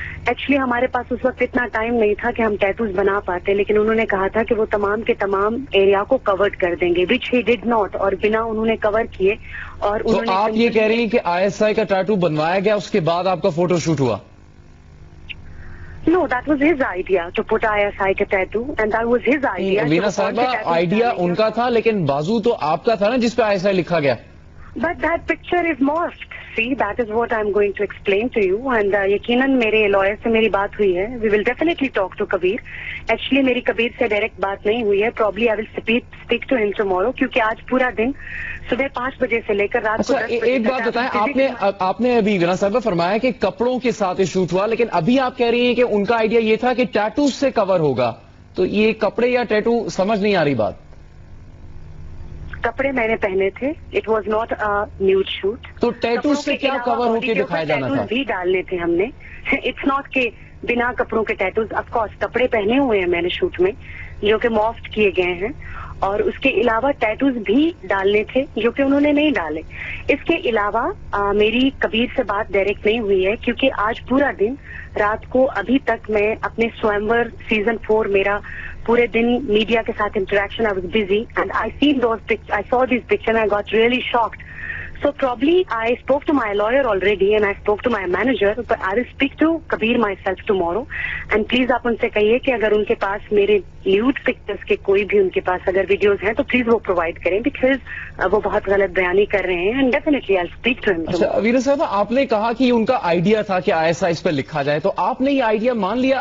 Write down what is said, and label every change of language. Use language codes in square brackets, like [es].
[hi] Actually हमारे पास उस वक्त इतना टाइम नहीं था कि हम टैटूज बना पाते, लेकिन उन्होंने कहा था कि वो तमाम के तमाम एरिया को कवर्ड कर देंगे, [en] which he did not, [hi] और बिना उन्होंने कवर किए। और तो आप ये कह रही हैं कि ISI का टैटू बनवाया गया, उसके बाद आपका फोटो शूट हुआ? [en] No, that was his idea to put ISI [hi] का tattoo, [en] and that was his idea। [hi] Veena साहबा, आइडिया उनका था, लेकिन बाजू तो आपका था ना जिसपे ISI लिखा गया। [en] But that picture is mosque. See, that is what I'm going to explain to you. [hi] And यकीनन मेरे लॉयर से मेरी बात हुई है। [en] We will definitely talk to Kabir. [hi] Actually मेरी कबीर से डायरेक्ट बात नहीं हुई है। [en] Probably I will speak to him tomorrow, [hi] क्योंकि आज पूरा दिन सुबह 5 बजे से लेकर रात को 10 बजे एक बात बताएं, आपने अभी वीना साहबा फरमाया कि कपड़ों के साथ शूट हुआ, लेकिन अभी आप कह रही हैं कि उनका आइडिया ये था कि टैटू से कवर होगा, तो ये कपड़े या टैटू समझ नहीं आ रही बात। कपड़े मैंने पहने थे, [en] It was not a nude shoot. [hi] तो टैटू से क्या कवर होके दिखाया जाना था? भी डालने थे हमने। [en] it's not [hi] के बिना कपड़ों के टैटूज। ऑफ कोर्स कपड़े पहने हुए हैं मैंने शूट में, जो कि मॉफ्ट किए गए हैं, और उसके अलावा टैटूज भी डालने थे जो कि उन्होंने नहीं डाले। इसके अलावा मेरी कबीर से बात डायरेक्ट नहीं हुई है, क्योंकि आज पूरा दिन रात को अभी तक मैं अपने स्वयंवर सीजन 4 मेरा पूरे दिन मीडिया के साथ interaction, [en] I was busy and I saw this picture and I got really shocked. So probably I spoke to my lawyer already and I spoke to my manager, but I will speak to Kabir myself tomorrow. And please [hi] आप उनसे कहिए कि अगर उनके पास मेरे nude pictures के कोई भी उनके पास अगर वीडियोस हैं तो प्लीज वो प्रोवाइड करें, बिकॉज वो बहुत गलत बयानी कर रहे हैं। [en] And definitely I will speak to him. [hi] अच्छा वीना साहब, आपने कहा कि उनका आइडिया था कि ISI इस पर लिखा जाए, तो आपने ये आइडिया मान लिया।